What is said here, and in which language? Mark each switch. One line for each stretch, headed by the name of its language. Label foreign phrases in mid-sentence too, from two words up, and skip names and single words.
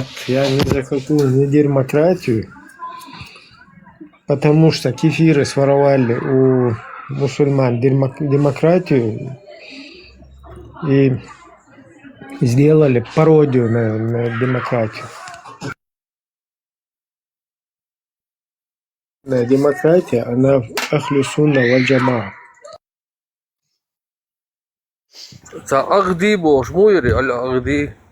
Russian: я не за какую не демократию, потому что кефиры своровали у мусульман демократию и сделали пародию на демократию. Демократия, она
Arabic: أهل السنة والجماعة. Агди бош, муири, агди.